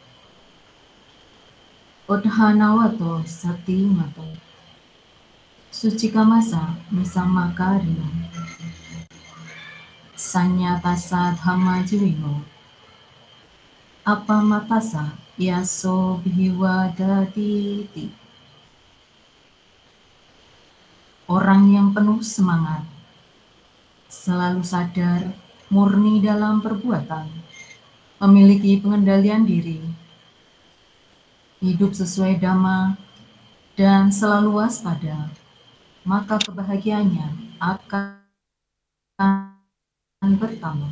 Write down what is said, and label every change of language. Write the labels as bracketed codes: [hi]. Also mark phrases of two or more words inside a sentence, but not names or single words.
[pi] Udhanawato satimato sucikamasa misamakarino sanyatasa dhamma jiwino apamatasa yaso bhiwadaditi. [id] Orang yang penuh semangat, selalu sadar, murni dalam perbuatan, memiliki pengendalian diri, hidup sesuai dhamma, dan selalu waspada, maka kebahagiaannya akan bertambah.